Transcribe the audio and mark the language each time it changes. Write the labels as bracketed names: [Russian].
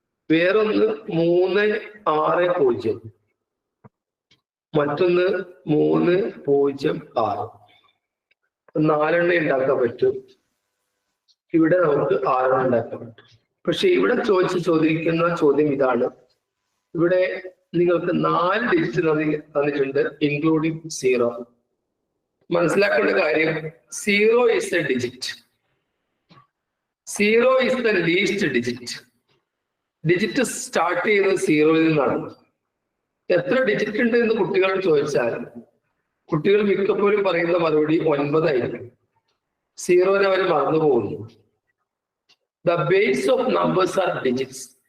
[Malayalam] വേറൊന്ന് 360, മറ്റൊന്ന് 306. 4 എണ്ണം ഉണ്ടാക്കാൻ പറ്റും. ഇവിടെ നമുക്ക് 6 എണ്ണം ഉണ്ടാക്കാൻ പറ്റും. പക്ഷെ ഇവിടെ ചോദിക്കുന്ന ചോദ്യം ഇതാണ്. ഇവിടെ നിങ്ങൾക്ക് 4 ഡിജിറ്റ് തന്നിട്ടുണ്ട്, ഇൻക്ലൂഡിങ് 0. മനസ്സിലാക്കേണ്ട കാര്യം [English] 0 is a digit. 0 is the least digit. [Malayalam] Digit start ചെയ്യുന്നത് 0-ൽ നിന്നാണ്. എത്ര ഡിജിറ്റ് ഉണ്ട് എന്ന് കുട്ടികളോട് ചോദിച്ചാൽ കുട്ടികൾ മിക്കപ്പോഴും പറയുന്ന മറുപടി 9 ആയിരിക്കും. 0-നെ അവർ മറന്നു പോകുന്നു. [English] The base of numbers are digits.